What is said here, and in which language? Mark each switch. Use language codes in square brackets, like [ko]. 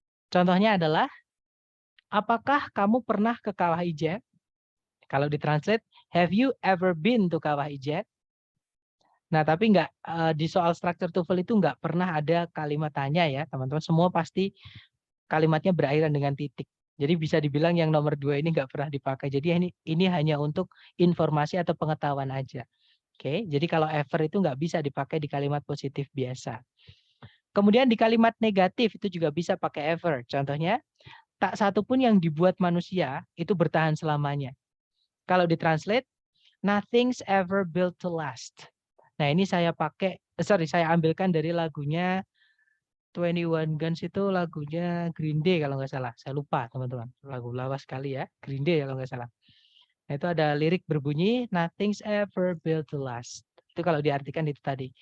[id] Contohnya adalah, apakah kamu pernah ke Kawah Ijen? Kalau ditranslate, [en] have you ever been to Kawah Ijen? [id] Nah, tapi nggak di soal structure TOEFL itu nggak pernah ada kalimat tanya ya, teman-teman. Semua pasti kalimatnya berakhiran dengan titik. Jadi bisa dibilang yang nomor 2 ini nggak pernah dipakai. Jadi ini hanya untuk informasi atau pengetahuan aja. Oke, jadi kalau ever itu nggak bisa dipakai di kalimat positif biasa. Kemudian di kalimat negatif itu juga bisa pakai ever. Contohnya, tak satu pun yang dibuat manusia itu bertahan selamanya. Kalau ditranslate, [en] nothing's ever built to last. [id] Nah, ini saya saya ambilkan dari lagunya 21 Guns, itu lagunya Green Day kalau nggak salah. Saya lupa, teman-teman. Lagu lawas sekali ya. Green Day kalau nggak salah. Nah, itu ada lirik berbunyi, [en] nothing's ever built to last. [id] Itu kalau diartikan itu tadi.